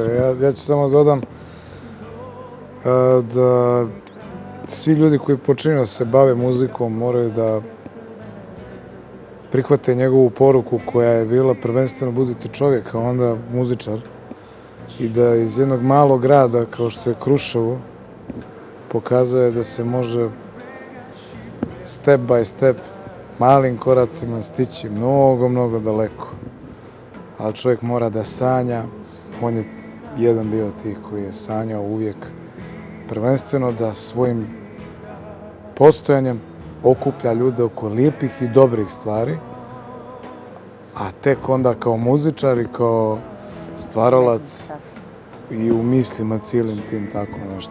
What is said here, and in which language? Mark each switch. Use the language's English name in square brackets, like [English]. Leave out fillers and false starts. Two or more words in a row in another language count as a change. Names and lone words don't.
[Serbian] Ја ќе само додам да сви луѓе кои починува да се баве музиком морају да прихвате негову поруку која е била првенствено будете човек, а онда музичар и да из едnog малог града како што е Крушево показува да се може [English] step by step [Serbian] малим корацима стиći mnogo далеко. Ali čovjek mora da sanja, on je jedan bio tih koji je sanjao uvijek prvenstveno da svojim postojanjem okuplja ljude oko lijepih i dobrih stvari, a tek onda kao muzičar i kao stvaralac i u mislima cijelim tim tako nešto.